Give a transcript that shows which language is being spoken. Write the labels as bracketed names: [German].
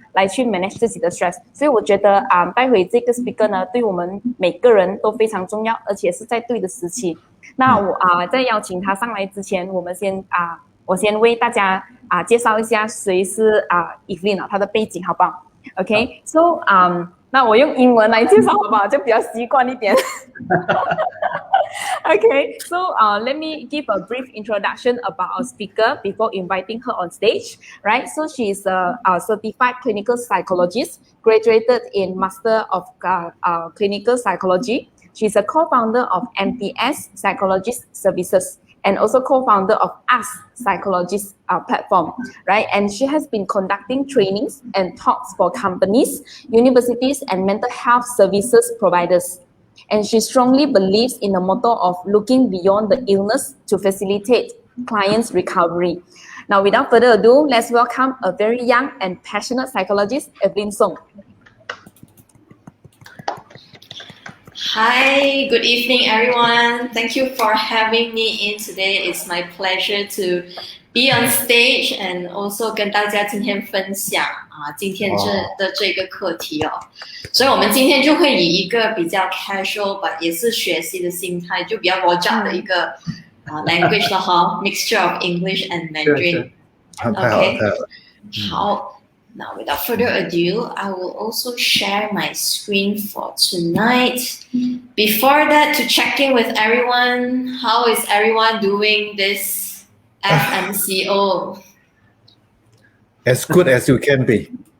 [Chinese] 来去 manage 自己的 stress， 所以我觉得待会这个 speaker 呢，对我们每个人都非常重要，而且是在对的时期。那我在邀请他上来之前，我先为大家介绍一下谁是Evelyn 她的背景，好不好 ？OK， so 那我用英文来介绍好不好？就比较习惯一点。 [English] Okay, so let me give a brief introduction about our speaker before inviting her on stage. Right, so she is a certified clinical psychologist, graduated in Master of Clinical Psychology. She's a co-founder of MPS Psychologist Services and also co-founder of Us Psychologist platform, right? And she has been conducting trainings and talks for companies, universities, and mental health services providers. And she strongly believes in the motto of looking beyond the illness to facilitate clients' recovery. Now, without further ado, let's welcome a very young and passionate psychologist, Evelyn Song. Hi, good evening, everyone. Thank you for having me in today. It's my pleasure to be on stage and also [Chinese] 跟大家今天分享今天这个课题哦。所以我们今天就会以一个比较 casual， 也是学习的心态，就比较我讲的一个language 的哈 ， [English] mixture of English and Mandarin。 [Chinese] 太好了，好。 [English] Now, without further ado, I will also share my screen for tonight. Before that, to check in with everyone, how is everyone doing this FMCO? As good as you can be.